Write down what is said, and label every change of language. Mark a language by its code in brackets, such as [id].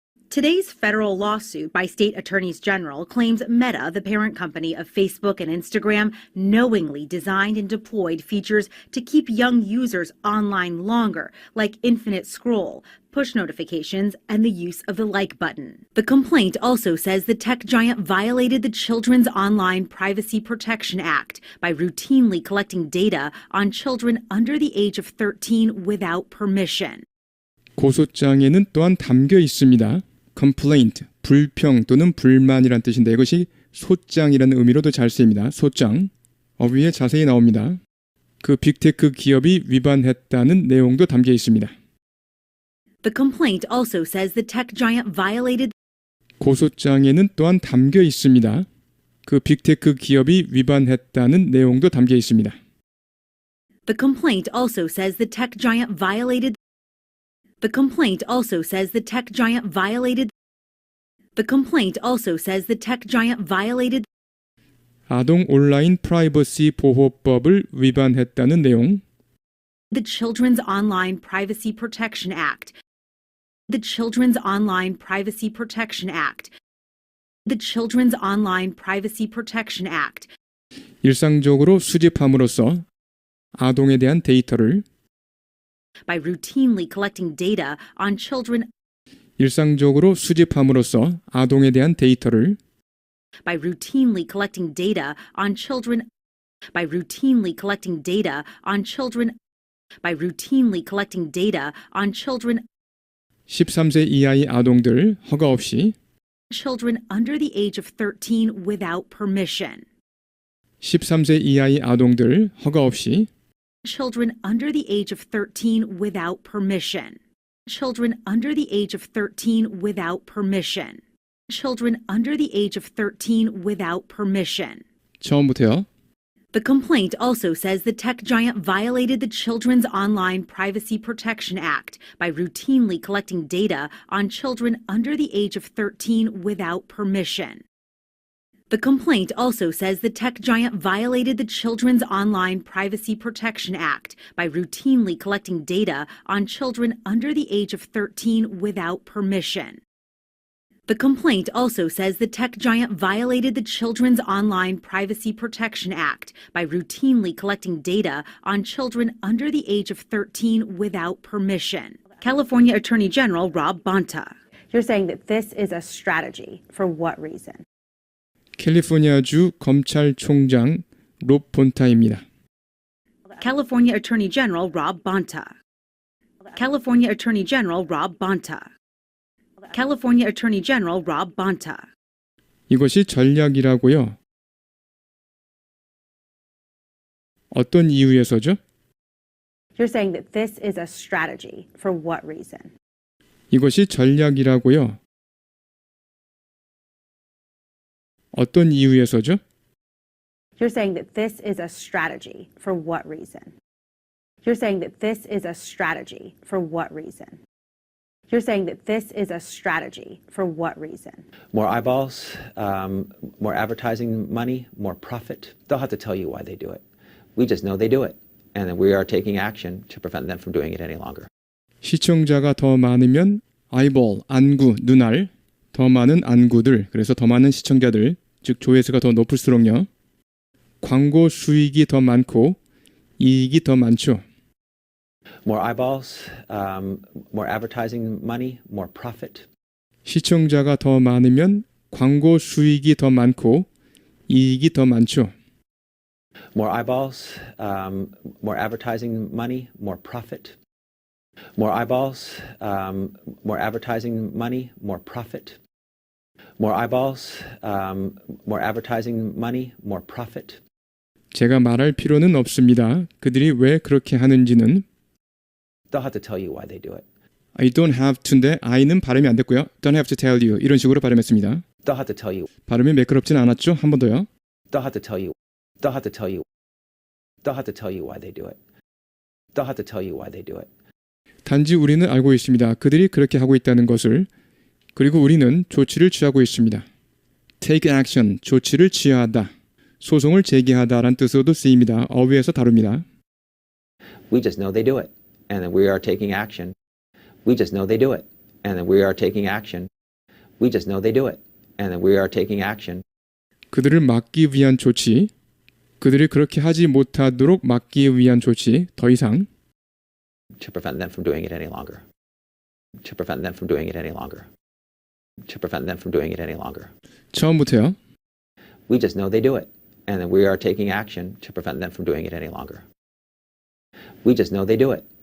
[en] Today's federal lawsuit by state attorneys general claims Meta, the parent company of Facebook and Instagram, knowingly designed and deployed features to keep young users online longer, like infinite scroll, push notifications, and the use of the like button. The complaint also says the tech giant violated the Children's Online Privacy Protection Act by routinely collecting data on children under the age of 13 without permission. [ko] 고소장에는 또한 담겨 있습니다. complaint, 불평 또는 불만이란 뜻인데 이것이 소장이라는 의미로도 잘 쓰입니다. 소장. 위에 자세히 나옵니다. 그 빅테크 기업이 위반했다는 내용도 담겨 있습니다. [en] The complaint also says the tech giant violated [ko] 고소장에는 또한 담겨 있습니다. 그 빅테크 기업이 위반했다는 내용도 담겨 있습니다. [en] The complaint also says the tech giant violated The complaint also says the tech giant violated The complaint also says the tech giant violated [ko] 아동 온라인 프라이버시 보호법을 위반했다는 내용. [en] the Children's Online Privacy Protection Act. The Children's Online Privacy Protection Act. The Children's Online Privacy Protection Act. [ko] 일상적으로 수집함으로써 아동에 대한 데이터를 [en] By routinely collecting data on children [ko] 일상적으로 수집함으로써 아동에 대한 데이터를 [en] by routinely collecting data on children by routinely collecting data on children by routinely collecting data on children [ko] 13세 이하의 아동들 허가 없이 [en] children under the age of 13 without permission. 13세 이하의 아동들 허가 없이 Children under the age of 13 without permission. Children under the age of 13 without permission. Children under the age of 13 without permission. [ko] 처음부터요. [en] The complaint also says the tech giant violated the Children's Online Privacy Protection Act by routinely collecting data on children under the age of 13 without permission. The complaint also says the tech giant violated the Children's Online Privacy Protection Act by routinely collecting data on children under the age of 13 without permission. The complaint also says the tech giant violated the Children's Online Privacy Protection Act by routinely collecting data on children under the age of 13 without permission. California Attorney General Rob Bonta. You're saying that this is a strategy. For what reason? [ko] 캘리포니아주 검찰총장 롭 본타입니다. [en] California Attorney General Rob Bonta. California Attorney General Rob Bonta. California Attorney General Rob Bonta. [ko] 이것이 전략이라고요. 어떤 이유에서죠? [en] You're saying that this is a strategy. For what reason? [ko] 이것이 전략이라고요. 어떤 이유에서죠? [en] You're saying that this is a strategy. For what reason? You're saying that this is a strategy. For what reason? You're saying that this is a strategy. For what reason? More eyeballs, more advertising money, more profit. They'll have to tell you why they do it. We just know they do it. And then we are taking action to prevent them from doing it any longer. [ko] 시청자가 더 많으면 아이볼, 안구, 눈알, 더 많은 안구들, 그래서 더 많은 시청자들, 즉 조회수가 더 높을수록요. 광고 수익이 더 많고 이익이 더 많죠. [en] More eyeballs, more advertising money, more profit. [ko] 시청자가 더 많으면 광고 수익이 더 많고 이익이 더 많죠. [en] More eyeballs, more advertising money, more profit. More eyeballs, more advertising money, more profit. More eyeballs, more advertising money, more profit. [ko] 제가 말할 필요는 없습니다. 그들이 왜 그렇게 하는지는 [en] They'll have to tell you why they do it. I don't have to [ko] 인데 I는 발음이 안 됐고요. [en] Don't have to tell you [ko] 이런 식으로 발음했습니다. [en] They'll have to tell you. [ko] 발음이 매끄럽진 않았죠? 한 번 더요. [en] They'll have to tell you. They'll have to tell you. They'll have to tell you why they do it. They'll have to tell you why they do it. [ko] 단지 우리는 알고 있습니다. 그들이 그렇게 하고 있다는 것을. 그리고 우리는 조치를 취하고 있습니다. [en] Take action, [ko] 조치를 취하다. 소송을 제기하다라는 뜻으로도 쓰입니다. 어휘에서 다룹니다. [en] We just know they do it. And then we are taking action. We just know they do it. And then we are taking action. We just know they do it. And then we are taking action. [ko] 그들을 막기 위한 조치, 그들이 그렇게 하지 못하도록 막기 위한 조치, 더 이상 [en] To prevent them from doing it any longer. To prevent them from doing it any longer. To prevent them from doing it any longer. [ko] 처음부터요. [en] We just know they do it. And then we are taking action to prevent them from doing it any longer. We just know they do it.